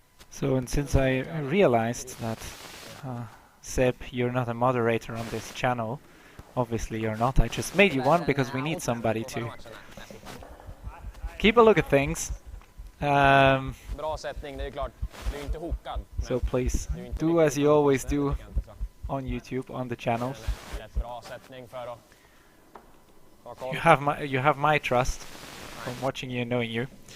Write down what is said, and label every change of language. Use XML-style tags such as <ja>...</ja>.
<en>So, and since I realized that Seb, you're not a moderator on this channel, obviously you're not, I just made you one because we need somebody to keep a look at things.</en> <sv>Bra sättning, det är klart. Du är inte hookad.</sv> <en>So please, do as you always do on YouTube, on the channels.</en> <sv>Rätt bra sättning för att ta koll.</sv> <en>You have my trust from watching you and knowing you.</en>